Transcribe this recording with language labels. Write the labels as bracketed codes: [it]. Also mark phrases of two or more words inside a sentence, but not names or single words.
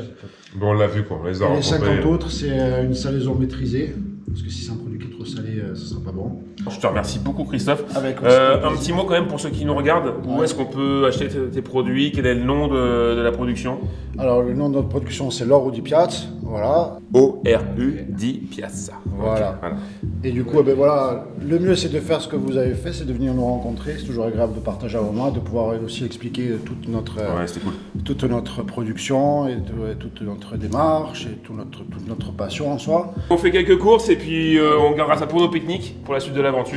[fr] Bon, on l'a vu quoi, on les a Et les rencontrés. 50 autres, c'est une salaison maîtrisée, parce que si c'est un produit qui est trop salé, ce sera pas bon. Je te remercie beaucoup, Christophe. Avec Un petit mot quand même pour ceux qui nous regardent. Où est-ce qu'on peut acheter tes produits? Quel est le nom de la production? Alors, le nom de notre production, c'est l'Oro di Piazza, voilà. O-R-U di Piazza. Voilà. Ok, voilà. Et du coup, eh ben voilà, le mieux c'est de faire ce que vous avez fait, c'est de venir nous rencontrer. C'est toujours agréable de partager un moment, de pouvoir aussi expliquer toute notre production et toute notre démarche et toute notre passion en soi. On fait quelques courses et puis on gardera ça pour nos pique-niques, pour la suite de l'aventure.